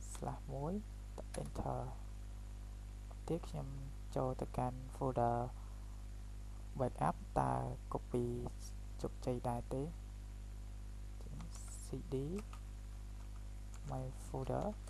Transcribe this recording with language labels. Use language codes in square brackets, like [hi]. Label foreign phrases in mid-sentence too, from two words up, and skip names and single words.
[km] 1 enter ទៀតខ្ញុំចូលទៅកាន់ [en] folder backup [km] តើ copy ជោគជ័យដែរទេ [en] cd my folder